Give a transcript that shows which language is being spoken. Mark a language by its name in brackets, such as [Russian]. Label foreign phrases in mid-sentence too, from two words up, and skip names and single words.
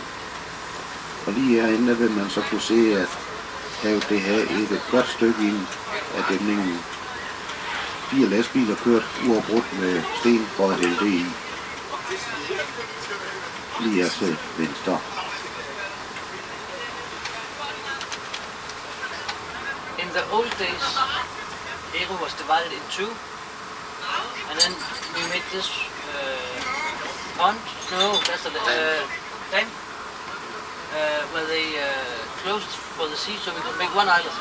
[Danish] Og lige herinde vil man så kunne se, at have det her et godt stykke ind af dæmningen. 4 lastbiler kørt uafbrudt med sten for at hælde det i. Lige her til venstre. [English] In the old days, Ærø was divided in two, and then we made this pond. No, that's a dam, where they closed for the sea, so we could make one island.